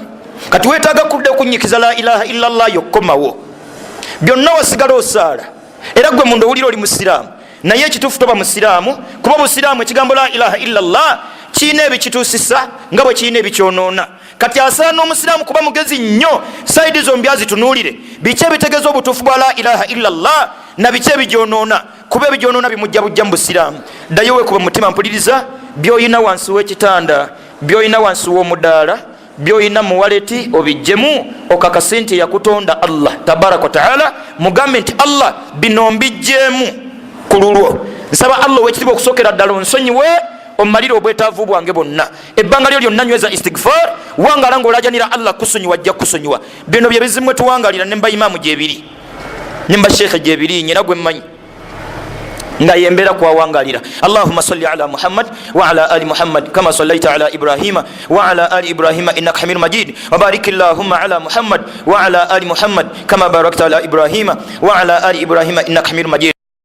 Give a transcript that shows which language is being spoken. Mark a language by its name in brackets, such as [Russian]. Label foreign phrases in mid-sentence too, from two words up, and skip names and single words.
[Ganda] Kati weetaaga kudde okunyikiza [Arabic] لا إله إلا الله [Ganda] yokkomawo byonna wasigala osaala era gwe munda owulira oli musiraamu naye ekituufu toba musiraamu kuba obusiraamu ekigambo [Arabic] لا إله إلا الله [Ganda] kiina ebikituusisa nga bwe kiina ebikyonoona. Kati asaana omusiraamu kuba mugezi nnyo saidi zombi azitunuulire biki ebitegeeza obutuufu bwa [Arabic] لا إله إلا الله [Ganda] na biki ebigyonoona kuba ebigyonoona bimujja bujja mu busiraamu. Ddayo weekuba mutima mpuliriza by'oyina wansi w'ekitanda by'oyina wansi w'omudaala by'oyina mu waleti obijjemu okakase nti yakutonda [Arabic] الله تبارك وتعالى [Ganda] mugambe nti Allah bino mbijjeemu ku lulwo nsaba Allah ow'ekitiibwa okusookera ddala onsonyiwe omalire obwetaavu bwange bwonna ebbanga lyo lyonna nyweza istighfar wangala ng'olajanira Allah kusonyiwa ajja kusonyiwa. Bino bye bizimwe tuwangalira ne mba imaamu gyebiri ne mba sheekhe gyebiri nyera gwe mmanyi nga yembeera kwawangalira. [Arabic] اللهم صل على محمد وعلى آل محمد كما صليت على إبراهيم وعلى آل إبراهيم إنك حميد مجيد وبارك اللهم على محمد وعلى آل محمد كما باركت على إبراهيم وعلى آل إبراهيم إنك حميد مجيد.